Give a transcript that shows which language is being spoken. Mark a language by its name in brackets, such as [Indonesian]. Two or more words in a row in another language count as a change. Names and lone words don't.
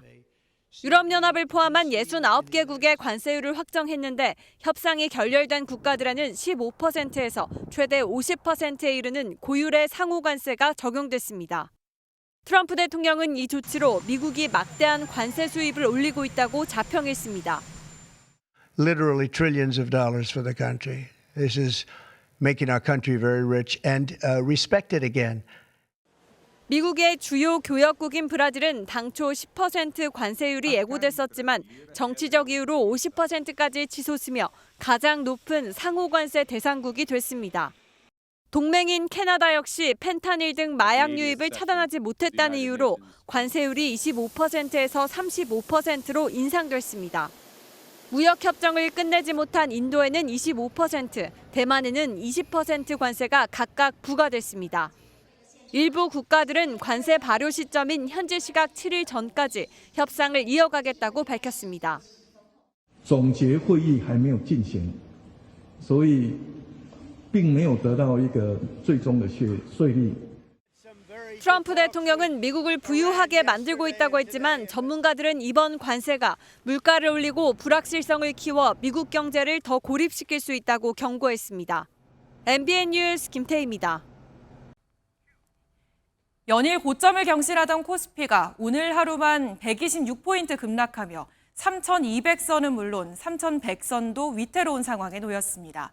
[Korean] 유럽연합을 포함한 69개국의 관세율을 확정했는데 협상이 결렬된 국가들에는 15%에서 최대 50%에 이르는 고율의 상호관세가 적용됐습니다. 트럼프 대통령은 이 조치로 미국이 막대한 관세 수입을 올리고 있다고 자평했습니다. [English] Literally trillions of dollars for the country. This is making our country very rich and respected again. [Korean] 미국의 주요 교역국인 브라질은 당초 10% 관세율이 예고됐었지만 정치적 이유로 50%까지 치솟으며 가장 높은 상호관세 대상국이 됐습니다. 동맹인 캐나다 역시 펜타닐 등 마약 유입을 차단하지 못했다는 이유로 관세율이 25%에서 35%로 인상됐습니다. 무역협정을 끝내지 못한 인도에는 25%, 대만에는 20% 관세가 각각 부과됐습니다. 일부 국가들은 관세 발효 시점인 현지 시각 7일 전까지 협상을 이어가겠다고 밝혔습니다. [Chinese] 总结会议还没有进行，所以并没有得到一个最终的税率。 [Korean] 트럼프 대통령은 미국을 부유하게 만들고 있다고 했지만 전문가들은 이번 관세가 물가를 올리고 불확실성을 키워 미국 경제를 더 고립시킬 수 있다고 경고했습니다. MBN 뉴스 김태희입니다. 연일 고점을 경신하던 코스피가 오늘 하루만 126포인트 급락하며 3,200선은 물론 3,100선도 위태로운 상황에 놓였습니다.